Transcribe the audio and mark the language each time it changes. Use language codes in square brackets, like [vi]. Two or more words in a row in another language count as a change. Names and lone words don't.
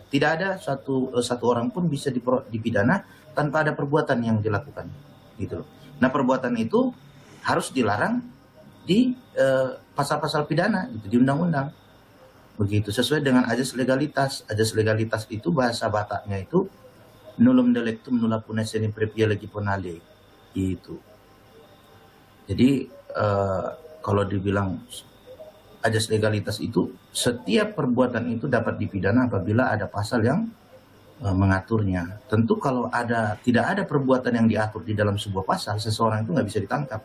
[id] Tidak ada satu orang pun bisa dipidana tanpa ada perbuatan yang dilakukan. Gitu loh. Nah, perbuatan itu harus dilarang di pasal-pasal pidana, gitu, di undang-undang. Begitu, sesuai dengan ajas legalitas. Ajas legalitas itu bahasa Bataknya itu [la] nullum delictum nulla puna sine previa legi ponale. [id] Gitu. Jadi kalau dibilang ajas legalitas itu setiap perbuatan itu dapat dipidana apabila ada pasal yang mengaturnya. Tentu kalau tidak ada perbuatan yang diatur di dalam sebuah pasal, seseorang itu nggak bisa ditangkap.